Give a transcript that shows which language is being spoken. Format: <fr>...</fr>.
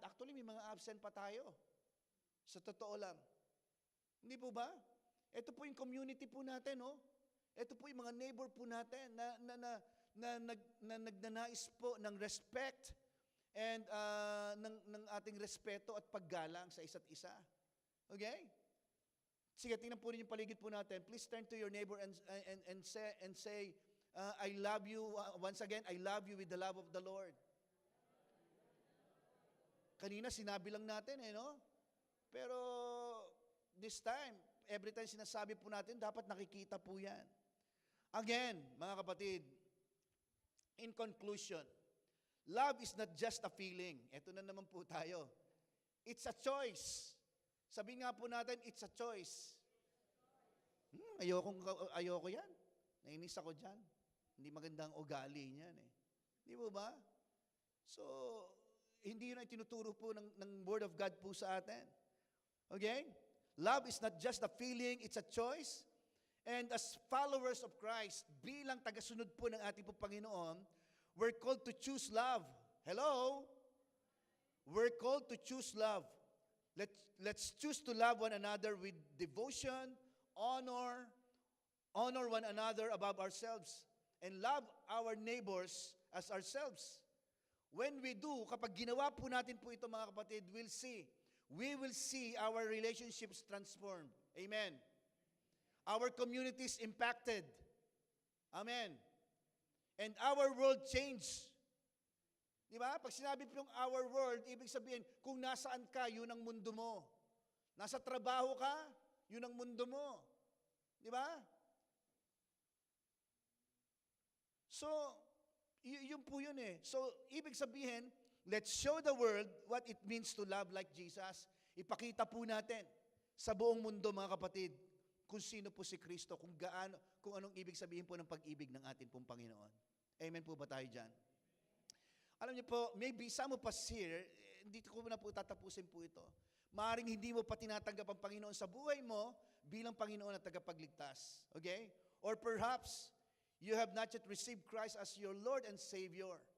<tl>Actually, may mga absent pa tayo. Sa totoo lang. Hindi po ba? Ito po yung community po natin, no? Ito po yung mga neighbor po natin na nagnanais po ng respect and ng ating respeto at paggalang sa isa't isa. Okay? Sige, tingnan po rin yung paligid po natin.</tl> <en>Please turn to your neighbor and say, I love you. Once again, I love you with the love of the Lord.</en> <tl>Kanina sinabi lang natin no? Pero</tl> <en>this time,</en> <tl>every time sinasabi po natin, dapat nakikita po yan.</tl> <en>Again,</en> <tl>mga kapatid,</tl> <en>in conclusion, love is not just a feeling.</en> <tl>Ito na naman po tayo.</tl> <en>It's a choice.</en> <tl>Sabi nga po natin,</tl> <en>it's a choice.</en> <tl>Ayoko yan. Nainis ako dyan. Hindi magandang ugali niyan eh. Di ba ba? So, hindi yun ang tinuturo po ng Word of God po sa atin.</tl> <en>Okay? Love is not just a feeling, it's a choice. And as followers of Christ,</en> <tl>bilang tagasunod po ng ating po Panginoon,</tl> <en>we're called to choose love. Hello? We're called to choose love. Let's choose to love one another with devotion, honor one another above ourselves, and love our neighbors as ourselves. When we do,</en> <tl>kapag ginawa po natin po ito mga kapatid,</tl> <en>we will see our relationships transformed. Amen. Our communities impacted. Amen. And our world changed.</en> <tl>Di ba? Pag sinabi po yung our world, ibig sabihin, kung nasaan ka, yun ang mundo mo. Nasa trabaho ka, yun ang mundo mo. Di ba? So, yun po yun eh.</tl> <en>So,</en> <tl>ibig sabihin,</tl> <en>let's show the world what it means to love like Jesus.</en> <tl>Ipakita po natin sa buong mundo, mga kapatid, kung sino po si Kristo, kung anong ibig sabihin po ng pag-ibig ng ating pong Panginoon. Amen po ba tayo dyan? Alam niyo po,</tl> <en>maybe some of us here,</en> <tl>dito ko na po tatapusin po ito. Maaring hindi mo pa tinatanggap ang Panginoon sa buhay mo bilang Panginoon at tagapagligtas.</tl> <en>Okay? Or perhaps, you have not yet received Christ as your Lord and Savior.</en>